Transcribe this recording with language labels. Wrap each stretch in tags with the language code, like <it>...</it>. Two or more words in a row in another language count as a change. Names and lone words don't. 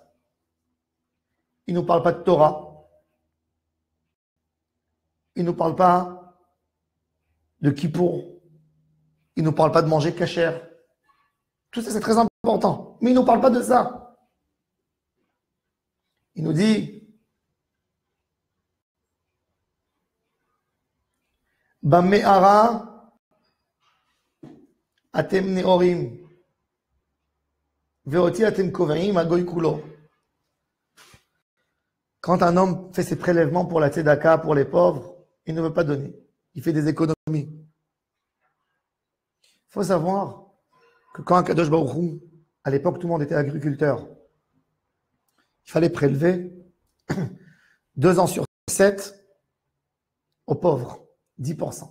<fr>Il ne nous parle pas de Torah. Il ne nous parle pas de Kippour. Il ne nous parle pas de manger kasher. Tout ça, c'est très important. Mais il ne nous parle pas de ça. Il nous dit,</fr> <he>במארה אתם נארים ואתי אתם קבעים הגוי כלו.</he> <fr>Quand un homme fait ses prélèvements pour la tzedaka, pour les pauvres, il ne veut pas donner. Il fait des économies. Il faut savoir que quand</fr> <he>קדוש ברוך הוא,</he> <fr>à l'époque, tout le monde était agriculteur, il fallait prélever 2 ans sur 7 aux pauvres, 10%.</fr>